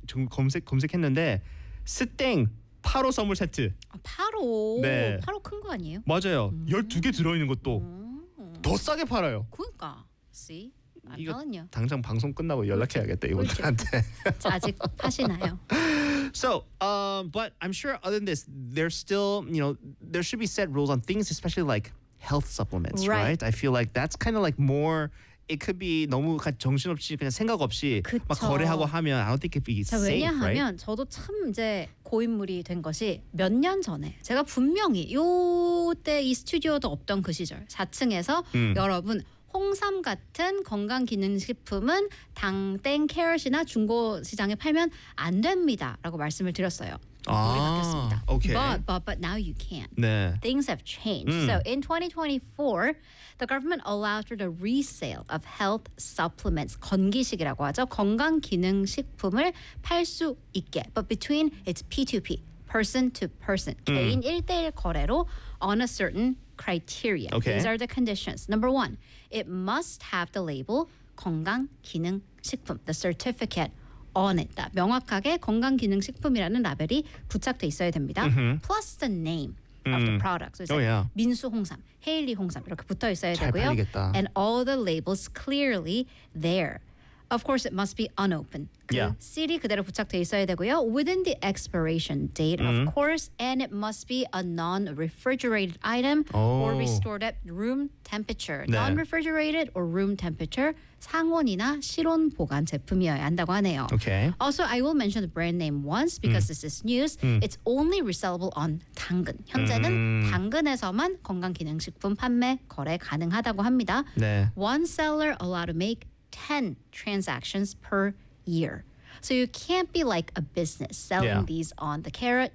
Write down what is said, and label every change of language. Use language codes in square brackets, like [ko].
[ko] 지금 검색했는데 스탱 8호 선물 세트. 8호? 네. 8호 큰 거 아니에요? 맞아요. 12개 들어있는 것도 더 싸게 팔아요. 그러니까. [en] See? I'm [ko] 이거 [en] telling you. [ko] 당장 방송 끝나고 연락해야겠다 이분들한테. 아직 파시나요? [en] So, but I'm sure other than this, there's still, you know, there should be set rules on things, especially like health supplements, right? I feel like that's kind of like more, it could be [ko] 너무 정신없이 그냥 생각 없이 그쵸. 막 거래하고 하면 [en] I don't think it'd be [ko] 자, [en] safe, [ko] 왜냐하면 [en] right? [ko] 저도 참 이제 고인물이 된 것이 몇 년 전에 제가 분명히 요 때 이 스튜디오도 없던 그 시절 4층에서 여러분 홍삼 같은 건강기능식품은 당땡 캐럿이나 중고시장에 팔면 안 됩니다. 라고 말씀을 드렸어요. 아, [en] 오케이. But now you can. [ko] 네. [en] Things have changed. So in 2024, the government allowed for the resale of health supplements. [ko] 건기식이라고 하죠. 건강기능식품을 팔 수 있게. [en] But between its P2P, person to person, [ko] 개인 1대1 거래로 [en] on a certain criteria. Okay. These are the conditions. Number one, it must have the label 건강기능식품, the certificate on it. [ko] 명확하게 건강기능식품이라는 라벨이 부착돼 있어야 됩니다. [en] Plus the name of the product. So it's like yeah. [ko] 민수홍삼, 헤일리홍삼 이렇게 붙어 있어야 되고요. 잘 팔리겠다. [en] And all the labels clearly there. Of course, it must be unopened. 그 yeah. [ko] CD 그대로 부착돼 있어야 되고요. [en] Within the expiration date, of course, and it must be a non-refrigerated item or be stored at room temperature. [ko] 네. [en] Non-refrigerated or room temperature, [ko] 상온이나 실온 보관 제품이어야 한다고 하네요. [en] Okay. Also, I will mention the brand name once because this is news. It's only resellable on 당근. [ko] 현재는 당근에서만 건강기능식품 판매, 거래 가능하다고 합니다. 네. [en] One seller allowed to make 10 transactions per year. So you can't be like a business selling these on the carrot.